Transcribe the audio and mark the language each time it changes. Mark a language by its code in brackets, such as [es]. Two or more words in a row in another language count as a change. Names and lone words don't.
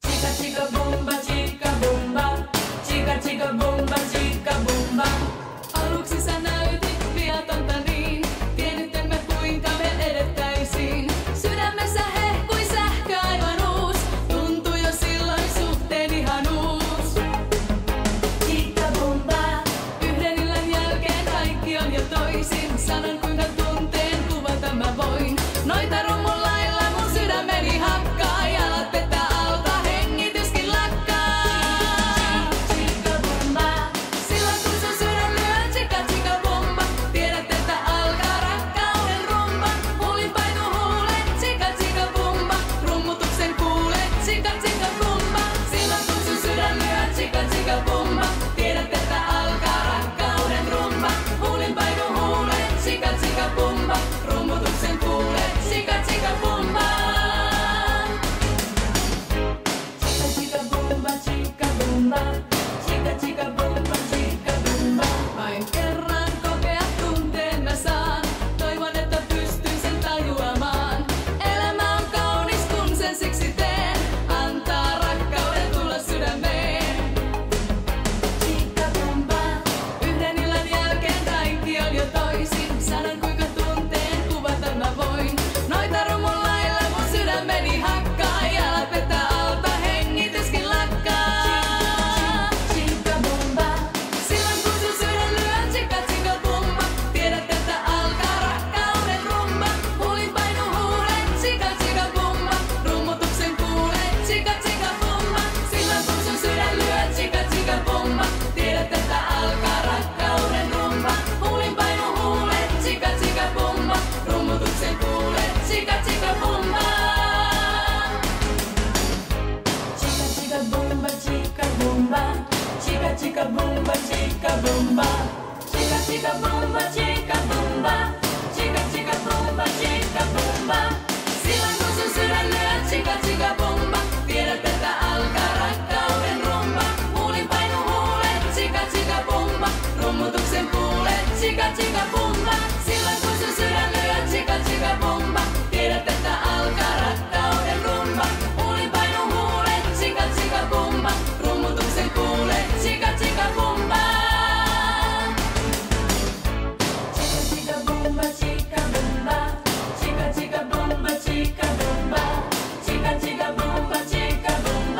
[es] chica bomba, chica chica bomba, chica bomba. [fi] Aluksi sä näytit viatonta niin, tiennyt emme kuinka me edettäisiin. Sydämessä hehkui sähkö aivan uus, tuntui jo silloin suhteen ihan uus. [es] Chica bomba, [fi] yhden illan jälkeen kaikki on jo toisin. Sanon kuinka tunteen kuvata mä voin. Noita rummun lailla mun sydämeni hakkaa, jalat vetää alta, hengityskin lakkaa. [es] Chica bomba, [fi] silloin kun sun sydän lyö, [es] chica chica bomba. [fi] Tiedät, että alkaa rakkauden rumba. Huulin painu huulet, [es] chica chica bomba. [fi] Rummutuksen kuulet, [es] chica chica bomba. [fi] Silloin kun sun sydän lyö, [es] chica chica bomba. [fi] Tiedät, että alkaa rakkauden rumba. Huulin painu huulet, [es] chica chica bomba. [fi] Rummutuksen kuulet, [es] chica chica bomba. Chica chica bomba, chica bomba. Chica chica bomba, chica bomba. [fi] Vain kerran kokea tunteen mä saan. Toivon, että pystyn sen tajuamaan. Elämä on kaunis, kun sen siksi teen. Antaa rakkauden tulla sydämeen. [es] Chica bomba, [fi] yhden illan jälkeen kaikki on jo toisin. Sanon kuinka tunteen kuvata mä voin. Noita rummun lailla mun sydämeni hakkaa, jalat vetää alta, hengityskin lakkaa. [es] Chica bomba, [fi] silloin kun sun sydän lyö, [es] chica chica bomba. [fi] Tiedät, että alkaa rakkauden rumba. Huulin painu huulet, [es] chica chica bomba. [fi] Rummutuksen kuulet, [es] chica chica bomba. [fi] Silloin kun sun sydän lyö, [es] chica chica bomba. [fi] Tiedät, että alkaa rakkauden rumba. Huulin painu huulet, [es] chica chica bomba. [fi] Rummutuksen kuulet, [es] chica chica bomba. Chica chica bomba, chica bomba. Chica chica bomba, chica bomba. Chica chica bomba, chica bomba. Chica chica bomba, chica bomba. [fi] Silloin kun sun sydän lyö, [es] chica chica bomba. [fi] Tiedät, että alkaa rakkauden rumba. Huulin painu huulet, [es] chica chica bomba. [fi] Rummutuksen kuulet, [es] chica chica bomba. [fi] Silloin kun sun sydän lyö, [es] chica chica bomba. [fi] Tiedät, että alkaa rakkauden rumba. Huulin painu huulet, [es] chica chica bomba. [fi] Rummutuksen kuulet, [es] chica chica bomba. Chica chica bomba, chica bomba. Chica chica bomba, chica bomba. Chica chica bomba, chica bomba.